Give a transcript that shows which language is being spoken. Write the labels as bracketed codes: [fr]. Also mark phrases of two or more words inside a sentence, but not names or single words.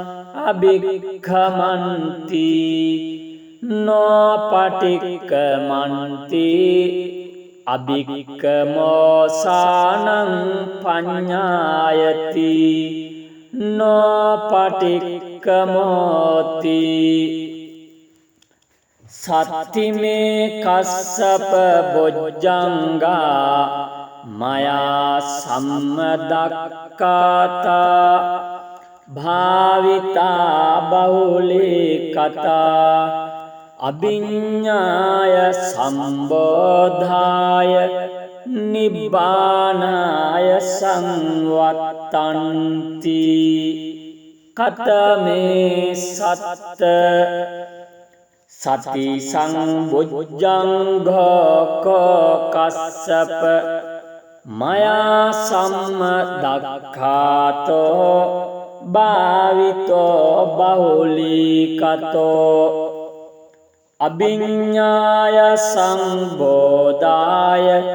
[pi] අභික්ඛමන්ති නොපටික්ඛමන්ති අභික්ඛමෝසානං පඤ්ඤායති නොපටික්ඛමෝති සත්තිමේ කස්සප බොජ්ජංගා මයා සම්මදක්ඛාතා භාවිතා බහුලී කතා අභිඤ්ඤාය සම්බෝධාය නිබ්බානාය සංවත්තන්ති කතමේ සත්ත සති සංබොජ්ජංඝෝ කස්සප මයා සම්මදක්ඛාතෝ භාවිතෝ බහුලීකතෝ අභිඤ්ඤාය සංබෝධාය